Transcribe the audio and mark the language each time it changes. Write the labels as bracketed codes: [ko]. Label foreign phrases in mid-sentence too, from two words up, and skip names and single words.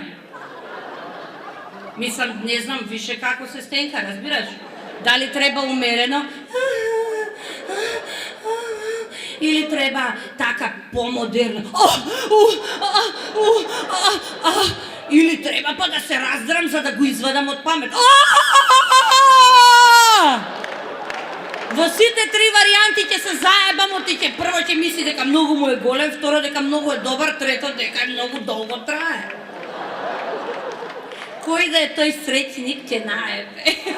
[mk] Мислим, не знам више како се стенка, разбираш? Да ли треба умерено? Или треба така помодерно? Или треба па да се раздрам за да го извадам од памет? Во сите три варианти ќе се заебамо, ти ќе прво ќе мисли дека многу му е голем, второ дека многу е добар, трето дека многу долго трае. Кој да е тој среќник ќе наебе.